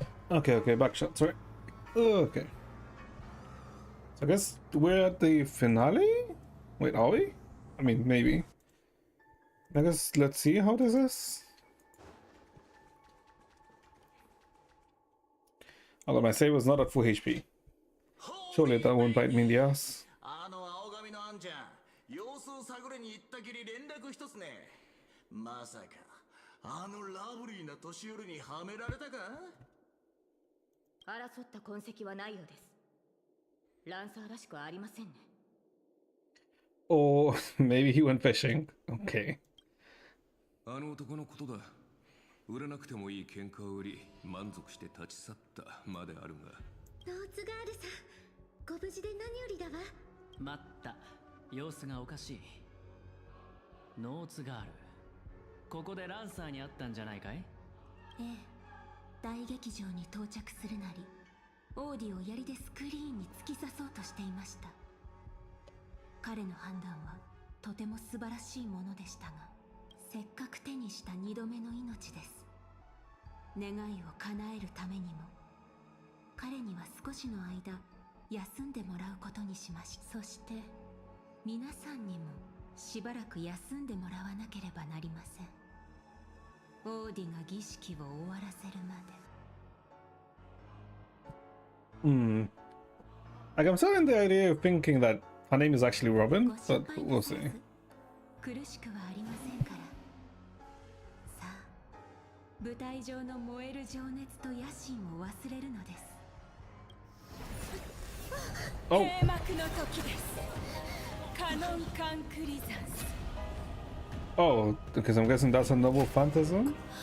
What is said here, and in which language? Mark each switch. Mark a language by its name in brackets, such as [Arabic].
[English] Okay, back shot, sorry. Okay. So I guess we're at the finale? Wait, are we? I mean, maybe. I guess let's see how this is. Although my save was not at full HP. Surely that won't bite me in the ass. [Japanese] あの青髪のあんちゃん、様子を探りに行ったきり連絡一つね。まさかあのラブリーな年寄りにはめられたか？争った痕跡はないようです。ランサーらしくはありませんね。 [English] Or maybe he went fishing. Okay. [Japanese] あの男のことだ。売らなくてもいい喧嘩を売り、満足して立ち去ったまであるが。ノーツガールさん、ご無事で何よりだわ。待った。様子がおかしい。ノーツガール。ここでランサーに会ったんじゃないかい？ええ。大劇場に到着するなり、オーディを槍でスクリーンに突き刺そうとしていました。彼の判断はとても素晴らしいものでしたが、せっかく手にした2度目の命です。願いを叶えるためにも、彼には少しの間休んでもらうことにしました。そして皆さんにもしばらく休んでもらわなければなりません。オーディが儀式を終わらせるまで。 [English] Like, I'm still in the idea of thinking that her name is actually Robin, but we'll see. [Japanese] 苦しくはありませんから。さあ、舞台上の燃える情熱と野心を忘れるのです。 [English] Oh. [Japanese] 閉幕の時です。カノンカンクリザンス。 [English] Oh, because I'm guessing that's a noble phantasm?